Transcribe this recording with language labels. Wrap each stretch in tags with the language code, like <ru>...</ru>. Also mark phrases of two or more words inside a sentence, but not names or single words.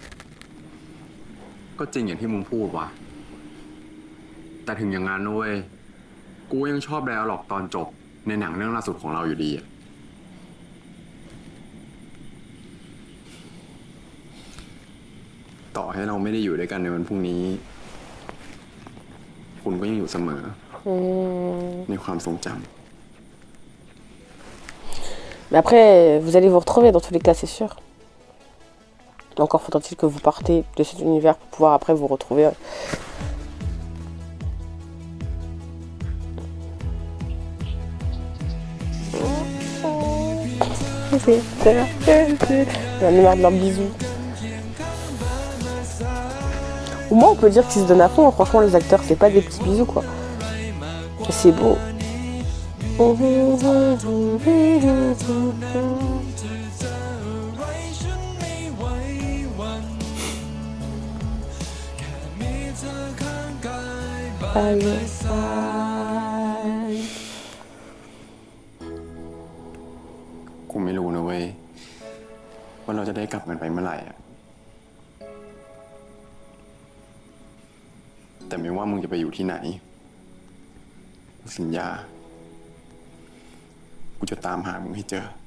<th>ก็จริงอย่างที่มึงพูดว่ะ แต่ถึงอย่างนั้นนะเว้ย กูยังชอบไดอะล็อกตอนจบในหนังเรื่องล่าสุดของเราอยู่ดีอะต่อให้เราไม่ได้อยู่ด้วยกันในวันพรุ่งนี้ คุณก็ยังอยู่เสมอ ในความทรงจำ</th> <fr>Mais après, vous allez vous retrouver dans tous les cas, c'est sûr. Encore faudra-t-il que vous partez de cet univers pour pouvoir après vous retrouver. J'en ai marre de leurs bisous. Au moins on peut dire qu'ils se donnent à fond, hein. Franchement les acteurs c'est pas des petits bisous quoi. C'est beau.</fr> <en>By your side.</en> <th>กูไม่รู้นะเว้ย ว่าเราจะได้กลับกันไปเมื่อไหร่อะแต่ไม่ว่ามึงจะไปอยู่ที่ไหน สัญญา กูจะตามหามึงให้เจอ</th>